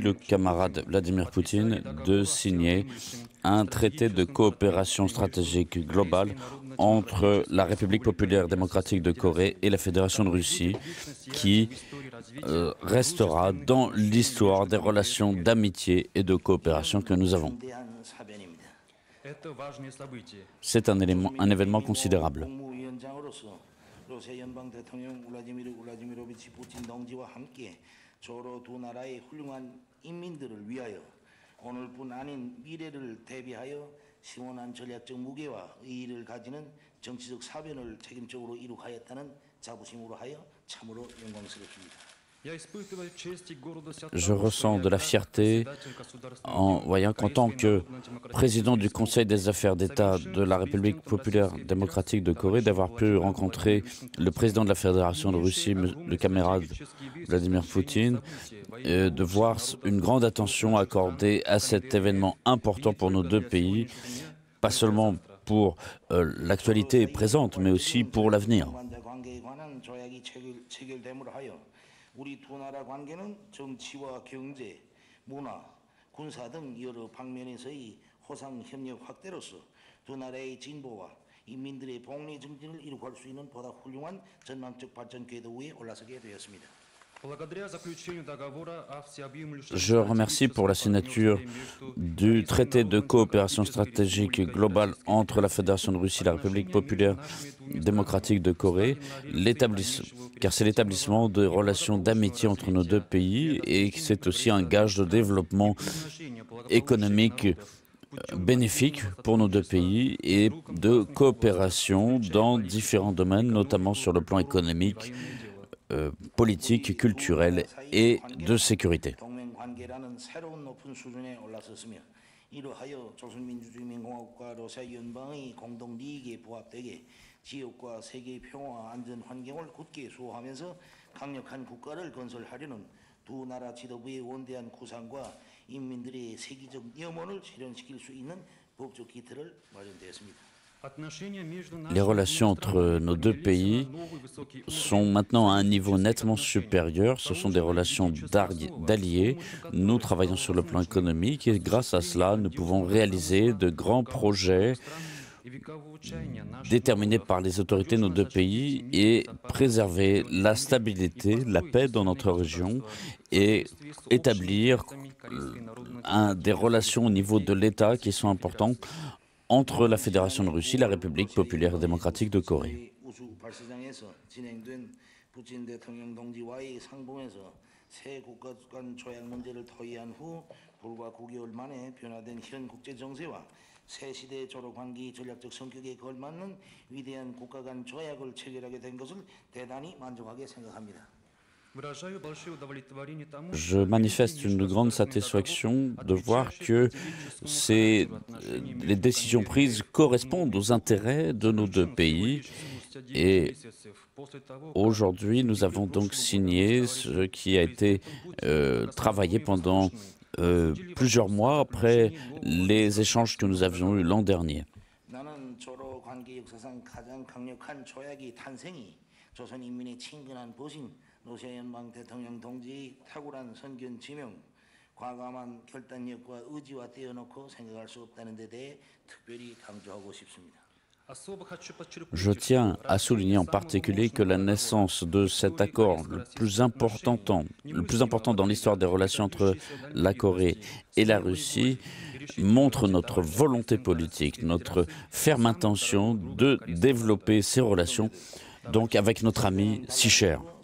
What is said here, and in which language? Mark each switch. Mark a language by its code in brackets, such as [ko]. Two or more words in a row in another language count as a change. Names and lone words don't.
[fr] le camarade Vladimir Poutine, de signer un traité de coopération stratégique globale entre la République populaire démocratique de Corée et la Fédération de Russie, qui restera dans l'histoire des relations d'amitié et de coopération que nous avons. C'est un événement considérable. [ko] 러시아 연방 대통령 울라디미르 울라디미로비치 푸틴 동지와 함께 조로 두 나라의 훌륭한 인민들을 위하여 오늘뿐 아닌 미래를 대비하여 시원한 전략적 무게와 의의를 가지는 정치적 사변을 책임적으로 이룩하였다는 자부심으로 하여 참으로 영광스럽습니다. [fr] Je ressens de la fierté en voyant qu'en tant que président du Conseil des affaires d'État de la République populaire démocratique de Corée, d'avoir pu rencontrer le président de la Fédération de Russie, le camarade Vladimir Poutine, et de voir une grande attention accordée à cet événement important pour nos deux pays, pas seulement pour l'actualité présente, mais aussi pour l'avenir. [ko] 우리 두 나라 관계는 정치와 경제, 문화, 군사 등 여러 방면에서의 호상 협력 확대로서 두 나라의 진보와 인민들의 복리 정진을 이룩할 수 있는 보다 훌륭한 전망적 발전 궤도 위에 올라서게 되었습니다. [fr] Je remercie pour la signature du traité de coopération stratégique globale entre la Fédération de Russie et la République populaire démocratique de Corée, car c'est l'établissement de relations d'amitié entre nos deux pays et c'est aussi un gage de développement économique bénéfique pour nos deux pays et de coopération dans différents domaines, notamment sur le plan économique, politique, culturelle et de sécurité. [ko] 지역과 세계의 평화와 안전 환경을 굳게 수호하면서 강력한 국가를 건설하려는 두 나라 지도부의 원대한 구상과 인민들의 세계적 염원을 실현시킬 수 있는 법적 기틀을 마련되었습니다. [fr] Les relations entre nos deux pays sont maintenant à un niveau nettement supérieur. Ce sont des relations d'alliés. Nous travaillons sur le plan économique et grâce à cela, nous pouvons réaliser de grands projets déterminés par les autorités de nos deux pays et préserver la stabilité, la paix dans notre région et établir des relations au niveau de l'État qui sont importantes entre la Fédération de Russie et la République populaire démocratique de Corée. [ko] 새 시대의 조로 관계의 전략적 성격에 걸맞는 위대한 국가 간 조약을 체결하게 된 것을 대단히 만족하게 생각합니다. [fr] Je manifeste une grande satisfaction de voir que les décisions prises correspondent aux intérêts de nos deux pays. Et aujourd'hui, nous avons donc signé ce qui a été travaillé pendant plusieurs mois après les échanges que nous avions eus l'an dernier. [ko] 러시아 연방 대통령 동지의 탁월한 선견 지명, 과감한 결단력과 의지와 떼어놓고 생각할 수 없다는 데 대해 특별히 강조하고 싶습니다. [fr] Je tiens à souligner en particulier que la naissance de cet accord le plus important dans l'histoire des relations entre la Corée et la Russie montre notre volonté politique, notre ferme intention de développer ces relations donc avec notre ami si cher.